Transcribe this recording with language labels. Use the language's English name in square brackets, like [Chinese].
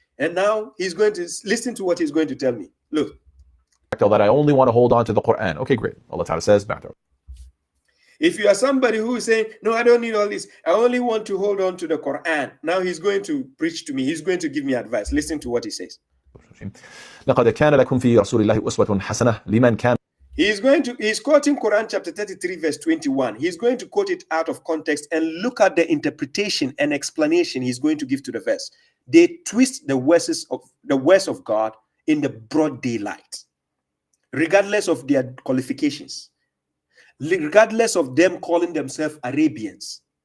[English] And now he's going to listen to what he's going to tell me. Look. That I only want to hold on to the Quran. Okay, great. Allah Ta'ala says, back there. If you are somebody who is saying, no, I don't need all this, I only want to hold on to the Quran. Now he's going to preach to me. He's going to give me advice. Listen to what he says. [Arabic] لقد كان لكم في رسول الله أسوة حسنة لمن كان. [English] He's quoting Quran chapter 33 verse 21. He's going to quote it out of context and look at the interpretation and explanation he's going to give to the verse. They twist the words of God in the broad daylight, regardless of their qualifications, regardless of them calling themselves Arabians.